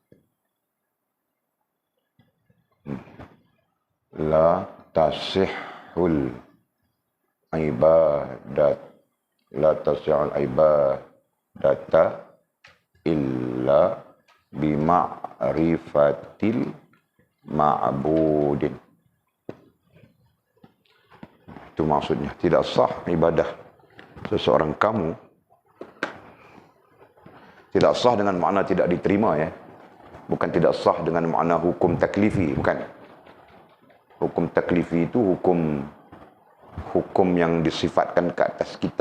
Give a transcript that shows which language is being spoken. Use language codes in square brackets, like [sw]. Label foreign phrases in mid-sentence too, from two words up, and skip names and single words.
[ar] لا تصح العبادات لا تصح العبادة إلا بمعرفة المعبود. [id] Itu maksudnya, tidak sah ibadah seseorang kamu. Tidak sah dengan makna tidak diterima, ya. Bukan tidak sah dengan makna hukum taklifi, bukan. Hukum taklifi itu hukum yang disifatkan ke atas kita.